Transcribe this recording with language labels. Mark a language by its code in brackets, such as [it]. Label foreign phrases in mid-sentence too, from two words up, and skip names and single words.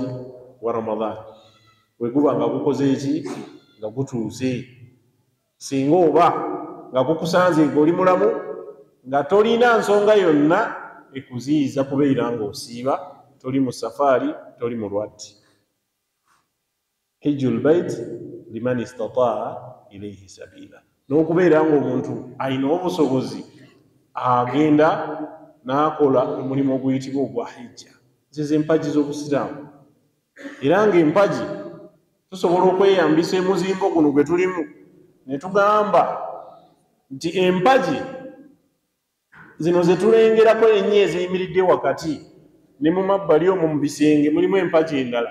[lg] Wa Ramadan. Bwe guba nga gukoze eki? Nga gutuuse. Singa oba nga gukusanze ng'oli mulamu, nga tolina nsonga yonna ekuziyiza kubeera ng'osiiba, toli mu safaari, toli mulwadde. [ar] حج البيت من استطاع إليه سبيلا, [lg] n'okubeera ng'omuntu ayina obusobozi agenda n'akola omulimu oguyitibwa ogwa hijja. empagi z'Obusiraamu. Era ng'empagi tusobola okweyambisa emuzingo guno gwe tulimu ne tugamba nti empagi zino ze tulengerako ennyo eziyimiridde wakati ne mu mabbali omwo mu bisenge mulimu empagi endala.